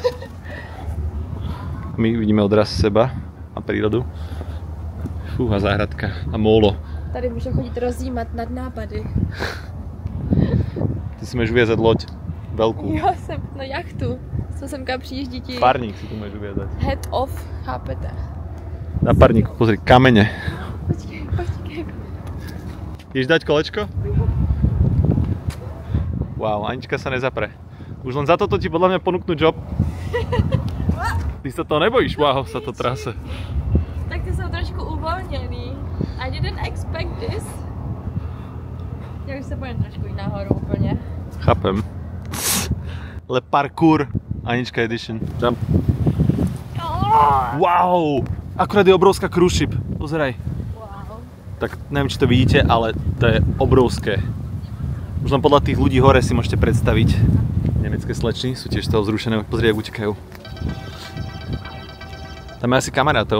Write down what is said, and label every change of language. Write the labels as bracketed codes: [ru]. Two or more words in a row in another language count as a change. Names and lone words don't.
[sk] My vidíme odraz seba a prírodu. Fú, a záhradka a mólo. [cs] Tady můžeme chodit rozjímat nad nápady. [sk] Ty si můžeš uviazať loď. Veľkú. [cs] Jo, jsem na jachtu. Co semka přijíždí ti. Parník si tu můžeš uviazať. [en] Head off, [sk] chápete? Na parníku, pozri, kamene. [cs] Počkej. [sk] Ideš dať kolečko? Wow, Anička sa nezapre. Už len za toto ti podľa mňa ponúknu job. Ty sa toho nebojíš, wow, sa to trase. [cs] Tak ty jsou trošku uvolněný. [en] I didn't expect this. [cs] Já už se bojím trošku jít nahoru úplně. [sk] Chápem. Le parkour [en] Anička edition. [sk] Jump. Wow! Akurát je obrovská [en] cruise ship. [sk] Pozeraj. Wow. Tak neviem, či to vidíte, ale to je obrovské. Už len podľa tých ľudí hore si môžete predstaviť. Nemecké slečny sú tiež z toho vzrušené. Pozri, jak utekajú. Tam je asi kamarátov.